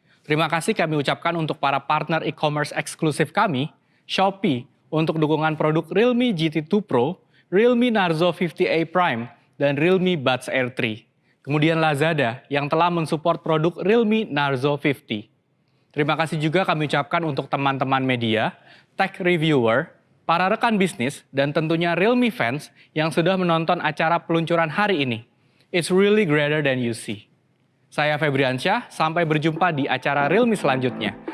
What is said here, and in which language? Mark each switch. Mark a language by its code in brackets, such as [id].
[id] Terima kasih kami ucapkan untuk para partner e-commerce eksklusif kami, Shopee, untuk dukungan produk Realme GT2 Pro, Realme Narzo 50A Prime, dan Realme Buds Air 3. Kemudian Lazada yang telah mensupport produk Realme Narzo 50. Terima kasih juga kami ucapkan untuk teman-teman media, tech reviewer, para rekan bisnis, dan tentunya Realme fans yang sudah menonton acara peluncuran hari ini. [en] It's really greater than you see. [id] Saya Febriansyah, sampai berjumpa di acara Realme selanjutnya.